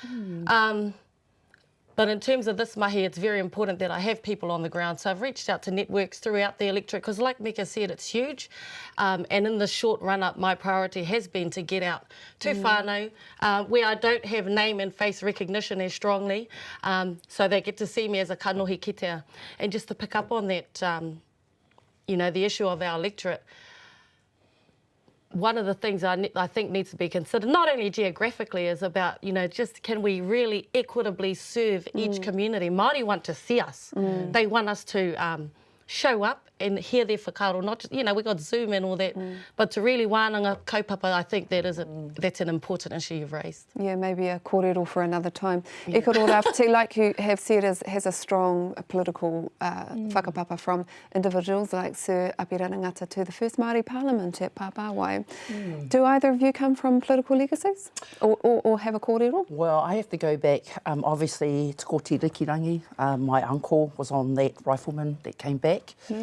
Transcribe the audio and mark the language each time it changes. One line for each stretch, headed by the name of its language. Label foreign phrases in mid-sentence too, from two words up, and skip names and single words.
English: But in terms of this mahi, it's very important that I have people on the ground. So I've reached out to networks throughout the electorate because like Meka said, it's huge. And in the short run-up, my priority has been to get out to whānau, where I don't have name and face recognition as strongly. So they get to see me as a
Māori: kanohi kitea.
English: And just to pick up on that, you know, the issue of our electorate, one of the things I think needs to be considered, not only geographically, is about, you know, just can we really equitably serve each community? Māori want to see us. They want us to show up and hear their whakaaro, not just, you know, we got Zoom and all that, but to really
Māori: wānanga kaupapa,
English: I think that's an important issue you've raised. Yeah, maybe a kōrero for another time. Ikaroa-Rāwhiti, like you have said, has a strong political whakapapa from individuals like Sir Apirana Ngata to the first Māori Parliament at Pāpāwai. Do either of you come from political legacies or have a kōrero? Well, I have to go back, obviously, to Kōti Rikirangi. My uncle was on that rifleman that came back.